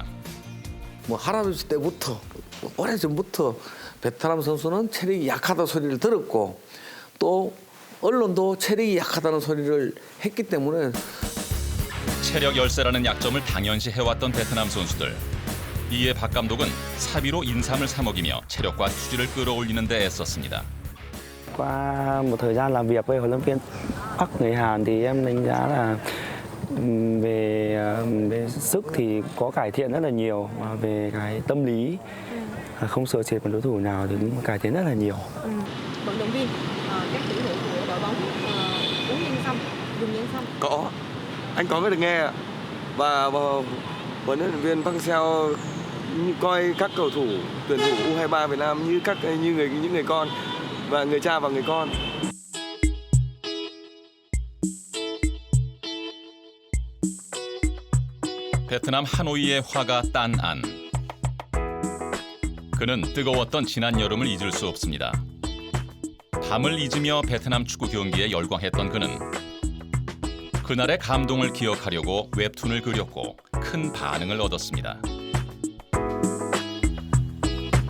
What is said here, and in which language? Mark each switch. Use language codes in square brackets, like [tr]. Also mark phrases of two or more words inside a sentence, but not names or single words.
[ko] 할아버지 때부터 오래전부터 베트남 선수는 체력이 약하다 소리를 들었고 또 언론도 체력이 약하다는 소리를 했기 때문에 체력 열세라는 약점을 당연시 해왔던 베트남 선수들. 이에 박 감독은 사비로 인삼을 사 먹이며 체력과 수질을 끌어올리는 데 애썼습니다. [vi] Qua một thời gian làm việc với huấn luyện viên Park người Hàn thì em đánh giá là về sức thì có cải thiện rất là nhiều, và về cái tâm lý không sợ sệt với đối thủ nào thì cũng cải thiện rất là nhiều. Vận động viên, các tuyển thủ của đội bóng uống nhân sâm, dùng nhân sâm. Có, anh có được nghe ạ. Và huấn luyện viên Park Hang-seo coi các cầu thủ tuyển thủ U23 Việt Nam như những người con và người cha và người con. [ko] 베트남 하노이의 화가 딴 안. 그는 뜨거웠던 지난 여름을 잊을 수 없습니다. 밤을 잊으며 베트남 축구 경기에 열광했던 그는 그날의 감동을 기억하려고 웹툰을 그렸고 큰 반응을 얻었습니다.